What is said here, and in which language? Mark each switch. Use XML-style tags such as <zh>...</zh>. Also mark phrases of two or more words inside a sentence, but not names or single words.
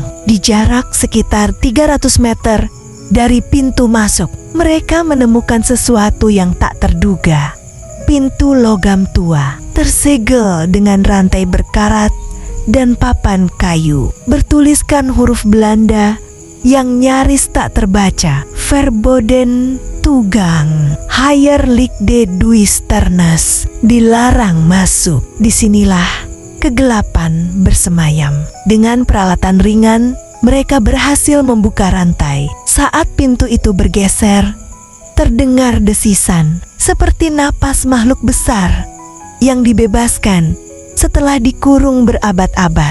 <id>Di jarak sekitar 300 meter dari pintu masuk, mereka menemukan sesuatu yang tak terduga. Pintu logam tua, tersegel dengan rantai berkarat dan papan kayu, bertuliskan huruf Belanda yang nyaris tak terbaca.</id> <nl>Verboden Toegang, Hier ligt duisternis,</nl> <id>dilarang masuk. Disinilah kegelapan bersemayam. Dengan peralatan ringan, mereka berhasil membuka rantai. Saat pintu itu bergeser, terdengar desisan seperti napas makhluk besar yang dibebaskan setelah dikurung berabad-abad.</id>